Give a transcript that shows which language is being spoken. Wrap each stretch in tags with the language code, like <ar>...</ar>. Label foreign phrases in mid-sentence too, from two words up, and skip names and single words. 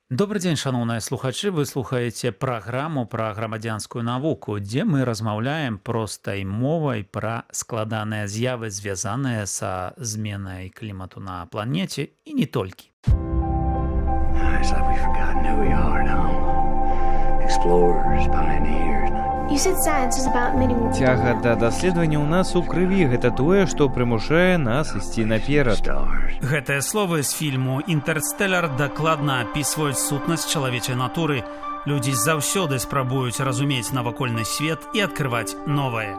<be>Добрый дзень, шаноўныя слухачы. Вы слухаеце праграму пра грамадзянскую навуку, дзе мы размаўляем простай мовай пра складаныя з'явы, звязаныя са зменай клімату на планеце і не толькі.</be> <en>It's like we've forgotten who we are now. Explorers, pioneers. You said science is about meeting</en> <be>Цяга да даследавання ў нас у крыві гэта тое, што прымушае нас ісці наперад.</be> <en>Stars.</en> <be>Гэтыя словы з фільму «Інтэрстэлар» дакладна апісваюць сутнасць чалавечай натуры. Людзі заўсёды спрабуюць разумець навакольны свет і адкрываць новае.</be>